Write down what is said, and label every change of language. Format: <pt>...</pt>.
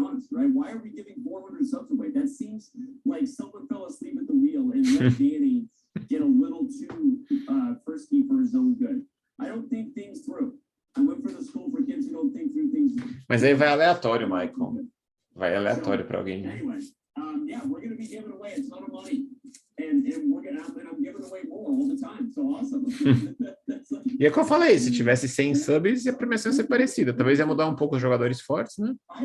<en>Why are we giving 400 subs away? That seems like someone fell asleep at the wheel and let Danny get a little too frisky for his own good. I don't think things through. I went for the school for kids who don't think through things.</en> <pt>Mas aí vai aleatório, Michael. Vai aleatório para alguém.</pt> <en>Anyway, yeah, we're going to be giving away a ton of money, and I'm giving away more all the time. So awesome.</en> <pt>E é o que eu falei, se tivesse 100 subs, a premiação ia ser parecida. Talvez ia mudar um pouco os jogadores fortes, né?</pt>